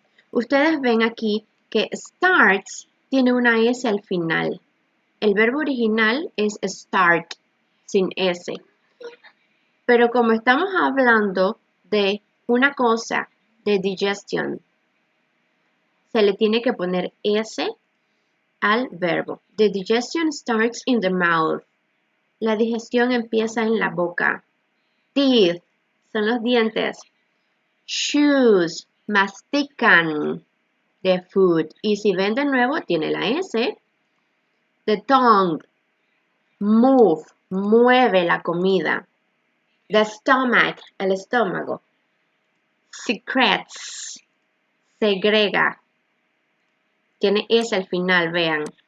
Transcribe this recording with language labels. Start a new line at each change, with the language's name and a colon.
Spanish: Ustedes ven aquí que starts tiene una S al final. El verbo original es start, sin S. Pero como estamos hablando de una cosa, de digestion, se le tiene que poner S al verbo.
English: The digestion starts in the mouth.
Spanish: La digestión empieza en la boca. Teeth son los dientes.
English: Chews,
Spanish: mastican
English: the food.
Spanish: Y si ven de nuevo, tiene la S.
English: The tongue, move,
Spanish: mueve la comida.
English: The stomach,
Spanish: el estómago. Secretes, segrega. Tiene S al final, vean.